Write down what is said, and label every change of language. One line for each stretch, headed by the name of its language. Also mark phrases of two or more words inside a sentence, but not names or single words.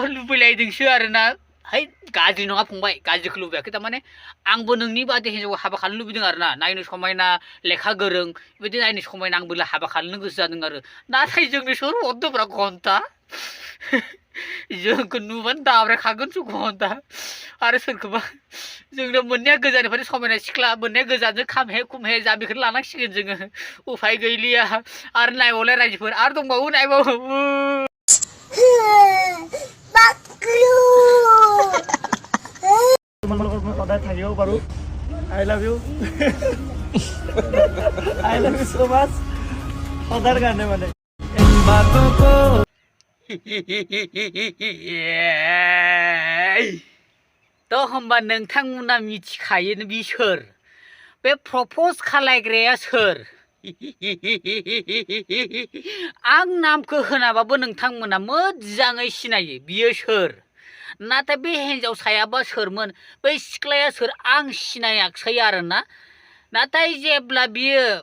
Bodo: बोरैबा लुबैलायदोंसो आरोना है गाज्रि नङा फंबाय गाज्रिखौ लुबैयाखै थारमाने आंबो नोंनि बादि हिन्जावखौ हाबा खालामनो लुबैदों आरो ना नायनो समायना लेखा गोरों बेबायदि नायनो समायना आंबो हाबा खालामनो गोसो जादों आरो नाथाय जोंनि सोर हरदोंब्रा घन्टा जोंखौ नुबानो दाब्रायखागोनसो घन्टा आरो सोरखौबा जोंनो मोननाया गोजाननिफ्रायनो समायना सिख्ला मोननाया गोजानजों खामहे खुमहे जा बेखौनो लानांसिगोन जोङो उफाय गैलिया आरो नायबावलाय रायजोफोर आरो दंबावो नायबावो
Assamese: সদায় থাকিব পাৰোঁ
English: I love you I love you
Assamese: ছ' মাছ সদাৰ কাৰণে মানে
Bodo: थ' होमबा नोंथांमोना मिथिखायो बि सोर बे प्रप'ज खालायग्राया सोर आं नामखौ होनाबाबो नोंथांमोना मोजाङै सिनायो बियो सोर नाथाय बे हिन्जावसायाबा सोरमोन बै सिख्लाया सोर आं सिनायाखै आरोना नाथाय जेब्ला बियो